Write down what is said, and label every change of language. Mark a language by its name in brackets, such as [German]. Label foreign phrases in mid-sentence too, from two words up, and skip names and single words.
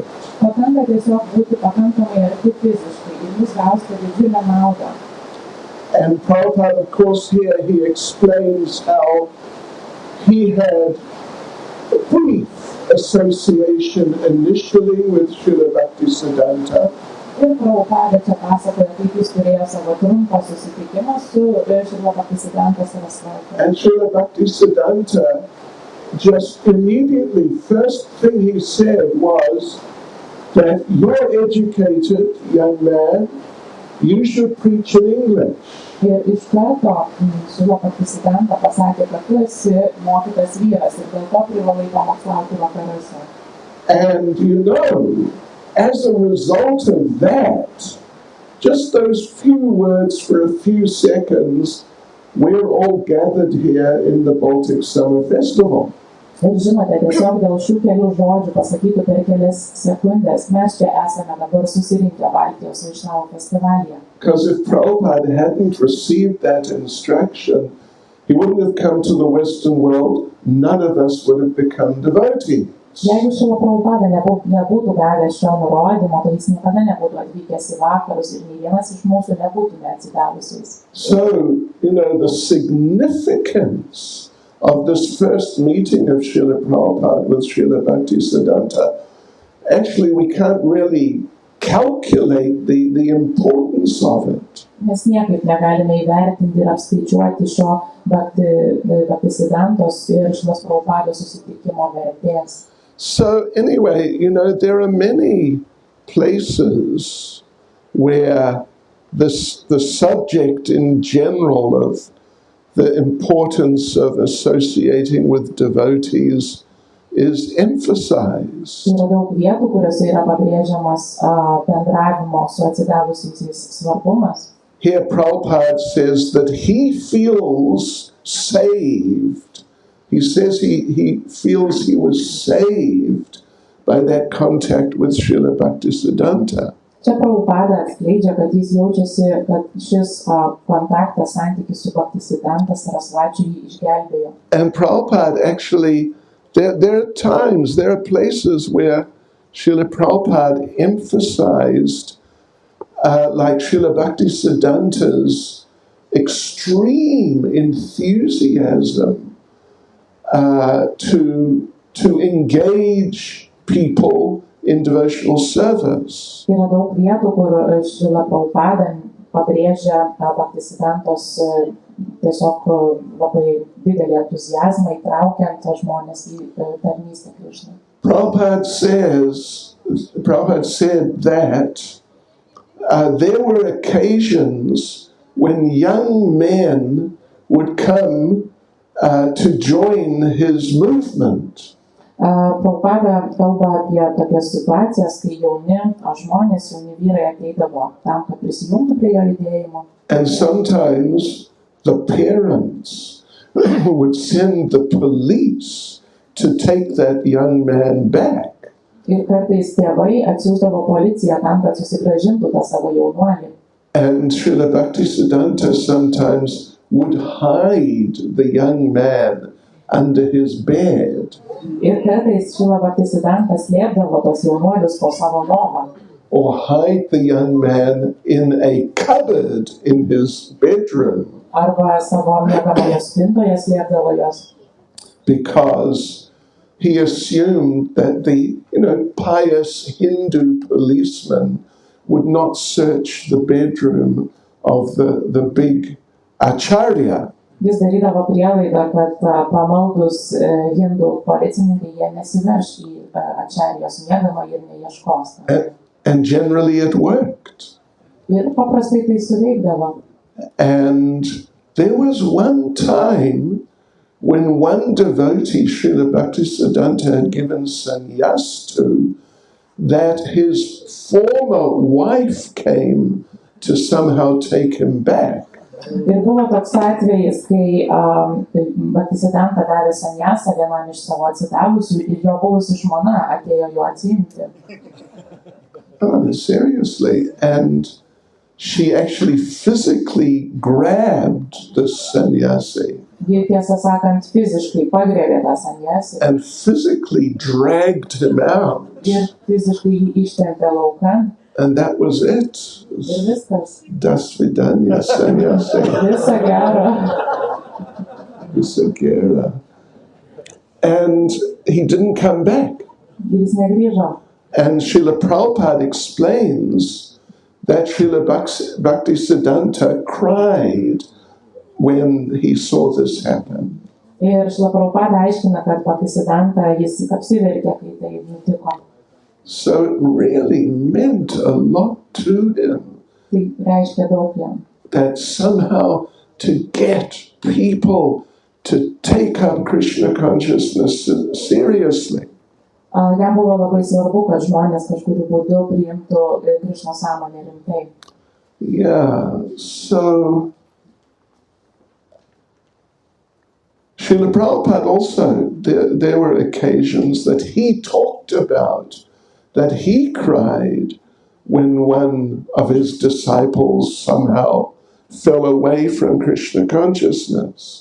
[Lithuanian] Pakanka tiesiog būti pakankamai arti fiziškai ir jūs gausite didžiulę naudą. [English] And Prabhupada, of course, here he explains how he had a brief association initially with Srila Bhaktisiddhanta. [Lithuanian] Ir Prabhupada čia pasakoja, kaip jis turėjo savo trumpą susitikimą su Srila Bhaktisiddhanta Sarasvati. [English] And Srila Bhaktisiddhanta just immediately, first thing he said was that you're educated, young man, you should preach in English. [Lithuanian] Ir iš karto Srila Bhaktisiddhanta pasakė, kad tu esi mokytas vyras ir dėl to privalai pamokslauti vakaruose. [English] And you know, as a result of that, just those few words for a few seconds, we're all gathered here in the Baltic Summer Festival. [Lithuanian] Ir žinote, tiesiog dėl šių kelių žodžių pasakytų per kelias sekundės mes čia esame dabar susirinkę Baltijos Vaišnavų festivalyje. [English] Because if Prabhupada hadn't received that instruction, he wouldn't have come to the Western world, none of us would have become devotees. [Lithuanian] Jeigu Srila Prabhupada nebūtų gavęs šio nurodymo, tai jis niekada nebūtų atvykęs į vakarus ir nei vienas iš mūsų nebūtume atsidavusiais. [English] So, you know, the significance of this first meeting of Srila Prabhupada with Srila Bhaktisiddhanta, actually we can't really calculate the importance of it. [Lithuanian] Mes niekaip negalime įvertinti ir apskaičiuoti šio Bhaktisiddhantos ir Srilos Prabhupados susitikimo vertės. [English] So anyway, you know, there are many places where the subject in general of the importance of associating with devotees is emphasized. [Lithuanian] Yra daug vietų, kuriuose yra pabrėžiamas bendravimo su atsidavusiais svarbumas. [English] Here Prabhupada says that he feels saved. He says he feels he was saved by that contact with Srila Bhaktisiddhanta. [Lithuanian] Čia Prabhupada atskleidžia, kad jis jaučiasi, kad šis kontaktas, santykis su Bhaktisiddhanta Sarasvačiu jį išgelbėjo. [English] And Prabhupada actually, there are times, there are places where Srila Prabhupada emphasized like Srila Bhaktisiddhanta's extreme enthusiasm to engage people in devotional service. [Lithuanian] Yra daug vietų, kur Srila Prabhupada pabrėžia Bhaktisiddhantos tiesiog labai didelį entuziazmą įtraukiant žmonės į tarnystę Krišnai. [English] Prabhupada said that there were occasions when young men would come to join his movement. [Lithuanian] Prabhupada kalba apie tokias situacijas, kai jauni žmonės, jauni vyrai ateidavo tam, kad prisijungtų prie jo judėjimo. [English] And sometimes the parents would send the police to take that young man back. [Lithuanian] Ir kartais tėvai atsiųsdavo policiją tam, kad susigrąžintų tą savo jaunuolį. [English] And Srila Bhaktisiddhanta sometimes would hide the young man under his bed. [Lithuanian] Ir kartais Srila Bhaktisiddhanta slėpdavo tos jaunuolius po savo lovą. [English] Or hide the young man in a cupboard in his bedroom. [Lithuanian] Arba savo miegamoje spintoje slėpdavo juos. [English] Because he assumed that the, pious Hindu policeman would not search the bedroom of the big acharya. [Lithuanian] Jis darydavo prielaidą, kad pamaldus hindų policininkai jie nesiverš į ačarijos miegamąjį ir neieškos. [English] And generally it worked. [Lithuanian] Ir paprastai tai suveikdavo. [English] And there was one time when one devotee, Srila Bhaktisiddhanta, had given sannyas to, that his former wife came to somehow take him back. [Lithuanian] Ir buvo toks atvejis, kai Bhaktisiddhanta davė sanjasą vienam iš savo atsidavusių ir jo buvusi žmona atėjo jo atsiimti. [English] Seriously, and she actually physically grabbed the sannyasi [Lithuanian] Ji tiesą sakant fiziškai pagrėbė tą sanjasį [English] and physically dragged him out. [Lithuanian] ir fiziškai jį ištempė laukan [English] And that was it. [Lithuanian] ir viskas. [English] Dasvidanya sannyasi. [Lithuanian] Visa gera. Visagera. [English] And he didn't come back. [Lithuanian] Ir jis negrįžo. [English] And Srila Prabhupada explains that Srila Bhaktisiddhanta cried when he saw this happen. [Lithuanian] Ir Srila Prabhupada aiškina, kad Bhaktisiddhanta jis apsiverkė, kai tai nutiko. [English] So it really meant a lot to him. [Lithuanian] Tai reiškia daug jam. [English] That somehow to get people to take up Krishna consciousness seriously. [Lithuanian] Jam buvo labai svarbu, kad žmonės kažkuriu būdu priimtų Krišno sąmonę rimtai. [English] Yeah, so Srila Prabhupada also, there were occasions that he talked about, that he cried when one of his disciples somehow fell away from Krishna consciousness.